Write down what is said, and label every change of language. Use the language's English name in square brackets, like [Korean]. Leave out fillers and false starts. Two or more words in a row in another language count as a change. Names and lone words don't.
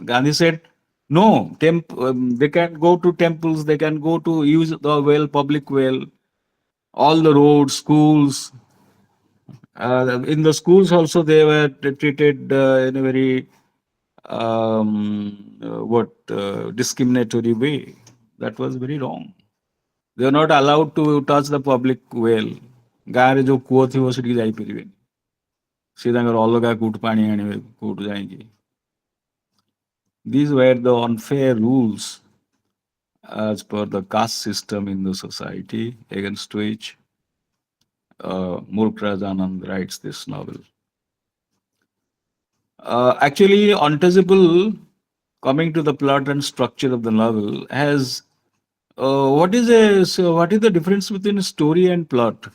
[English] Gandhi said, no, they can go to temples, they can go to use the well, public well, all the roads, schools. In the schools also, they were treated in a very discriminatory way. That was very wrong. They are not allowed to touch the public well. [Odia] ଗାଁରେ ଯୋଉ କୂଅ ଥିବ ସେଠିକି ଯାଇପାରିବେନି ସେ ତାଙ୍କର ଅଲଗା କୋଉଠୁ ପାଣି ଆଣିବେ କୋଉଠୁ ଯାଇକି [English] these were the unfair rules as per the caste system in the society against which Mulkraj Anand writes this novel. Actually, untouchable, coming to the plot and structure of the novel, has what is the difference between story and plot?